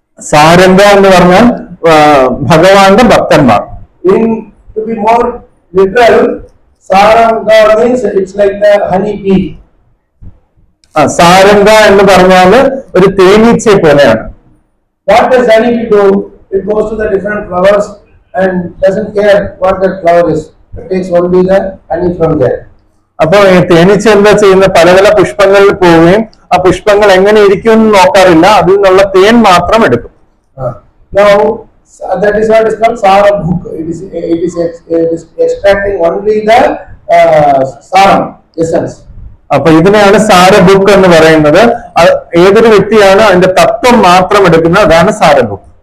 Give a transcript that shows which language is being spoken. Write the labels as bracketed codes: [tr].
[ml] സാരംഗ എന്ന് പറഞ്ഞാൽ ഭഗവാന്റെ ഭക്തന്മാർ. [en] To be more literal, Saranga means it's like the honey bee. [ml] സാരംഗ എന്ന് പറഞ്ഞാല് ഒരു തേനീച്ചയെ പോലെയാണ്. [en] What does honey bee do? It goes to the different flowers and doesn't care what that flower is. It takes only the honey from there. [ml] അപ്പൊ തേനീച്ച എന്താ ചെയ്യുന്ന, പല പല പുഷ്പങ്ങളിൽ പോവുകയും ആ പുഷ്പങ്ങൾ എങ്ങനെ ഇരിക്കും എന്ന് നോക്കാറില്ല, അതിൽ നിന്നുള്ള തേൻ മാത്രം എടുക്കും. [en] Now that is what is called sarabhuk. It is extracting only the saram essence. [ml] അപ്പൊ ഇതിനെയാണ് സാരഭുക്ക് എന്ന് പറയുന്നത്. ഏതൊരു വ്യക്തിയാണ് അതിന്റെ തത്വം മാത്രം എടുക്കുന്നത്, അതാണ് സാരഭുക്ക്.